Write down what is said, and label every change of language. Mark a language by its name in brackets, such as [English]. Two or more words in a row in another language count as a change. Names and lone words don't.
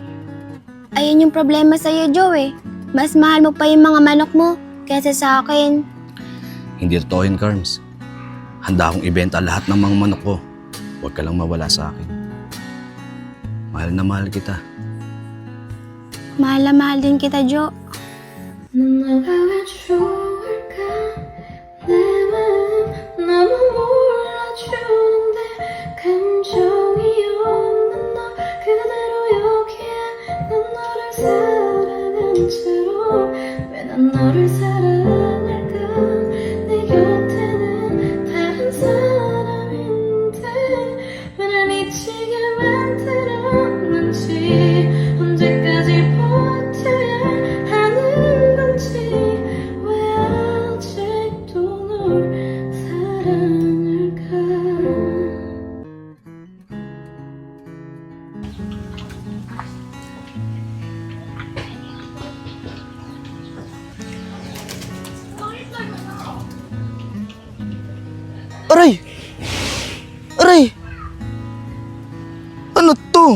[Filipino] Ayun yung problema sa'yo, Jo eh. Mas mahal mo pa yung mga manok mo kaysa sa akin. Hindi totoo yun, Carms. Handa akong ibenta lahat ng mga manok ko. Huwag ka lang mawala sa akin. Mahal na mahal kita. Mahal na mahal din kita, Jo. [Korean] 너가 왜 좋을까 내 마음 너무 몰라주는데 감정이 없는 너 그대로 여기에 난 너를 사랑한 채로 왜 난 너를 사랑할까 내 곁에는 다른 사람인데 왜 날 미치게 만들었는지 언제까지 버텨야 하는 건지 왜 아직도 널 사랑할까 [Filipino] Aray! Aray! Ano to?